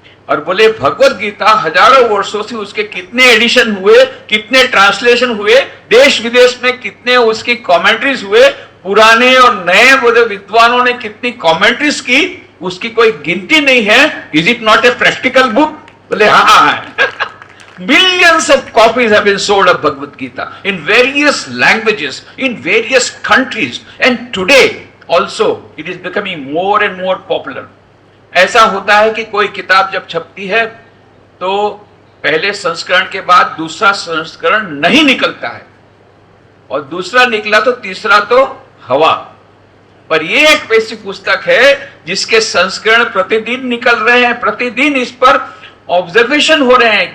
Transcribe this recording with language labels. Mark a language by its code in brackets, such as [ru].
[hi] और बोले भगवत गीता हजारों वर्षों से उसके कितने एडिशन हुए, कितने ट्रांसलेशन हुए, देश विदेश में कितने उसकी कमेंट्रीज हुए, पुराने और नए विद्वानों ने कितनी कमेंट्रीज की, उसकी कोई गिनती नहीं है। [en] Is it not a practical book? [hi] बोले हाँ है। [en] Millions of copies have been sold of Bhagavad Gita in various languages, in various countries, and today also it is becoming more and more popular. [hi] ऐसा होता है कि कोई किताब जब छपती है तो पहले संस्करण के बाद दूसरा संस्करण नहीं निकलता है, और दूसरा निकला तो तीसरा तो हवा। पर ये एक ऐसी पुस्तक है जिसके संस्करण प्रतिदिन निकल रहे हैं, प्रतिदिन इस पर ऑब्जर्वेशन हो रहे हैं।